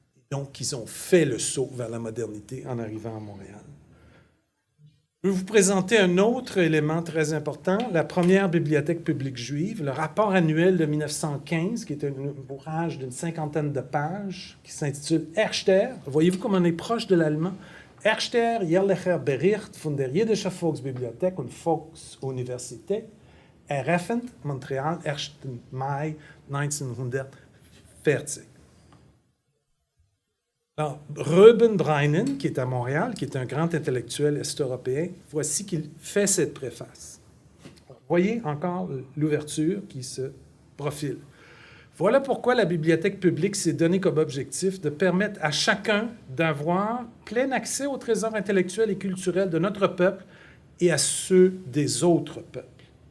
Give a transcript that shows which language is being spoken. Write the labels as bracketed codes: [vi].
[fr] Donc, ils ont fait le saut vers la modernité en arrivant à Montréal. Je vais vous présenter un autre élément très important, la première bibliothèque publique juive, le rapport annuel de 1915, qui est un ouvrage d'une 50aine de pages, qui s'intitule Erster. Voyez-vous comme on est proche de l'allemand? [de] Erster jährlicher Bericht von der Jiddische Volksbibliothek und Volksuniversität, eröffnet Montréal, 1. Mai 1940. [fr] Alors, Reuben Breinen, qui est à Montréal, qui est un grand intellectuel est-européen, voici qu'il fait cette préface. Voyez encore l'ouverture qui se profile. Voilà pourquoi la bibliothèque publique s'est donnée comme objectif de permettre à chacun d'avoir plein accès aux trésors intellectuels et culturels de notre peuple et à ceux des autres peuples.